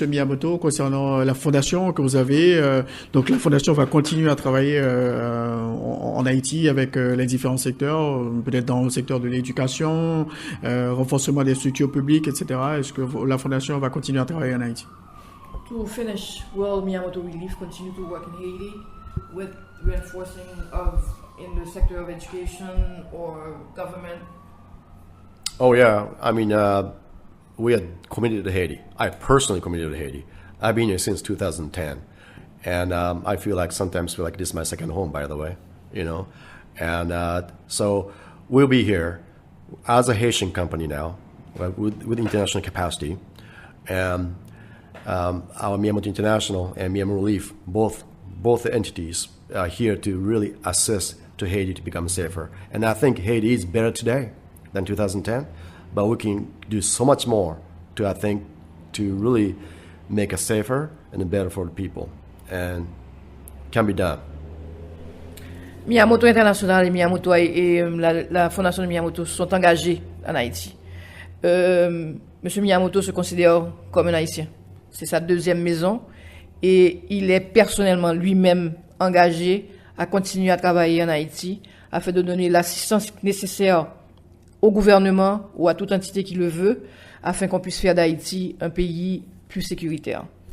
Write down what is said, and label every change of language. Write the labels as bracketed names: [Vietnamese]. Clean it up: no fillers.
[French] Miyamoto, concernant la fondation que vous avez. Donc, la fondation va continuer à travailler en Haïti avec les différents secteurs, peut-être dans le secteur de l'éducation, renforcement des structures publiques, etc. Est-ce que la fondation va continuer à travailler en Haïti? [English] To finish, will Miyamoto Relief continue to work in Haiti with reinforcing in the sector of education or government? Oh, yeah. I mean, we are committed to Haiti. I personally committed to Haiti. I've been here since 2010. And I feel like sometimes feel like this is my second home, by the way, you know. And so we'll be here as a Haitian company now with international capacity. And our Miyamoto International and Miyamoto Relief, both entities are here to really assist to Haiti to become safer. And I think Haiti is better today than 2010, but we can do so much more to really make it safer and better for the people. And can be done. [French] Miyamoto International et Miyamoto et la fondation de Miyamoto sont engagés en Haïti. Monsieur Miyamoto se considère comme un Haïtien. C'est sa deuxième maison et il est personnellement lui-même engagé à continuer à travailler en Haïti afin de donner l'assistance nécessaire au gouvernement ou à toute entité qui le veut afin qu'on puisse faire d'Haïti un pays plus sécuritaire.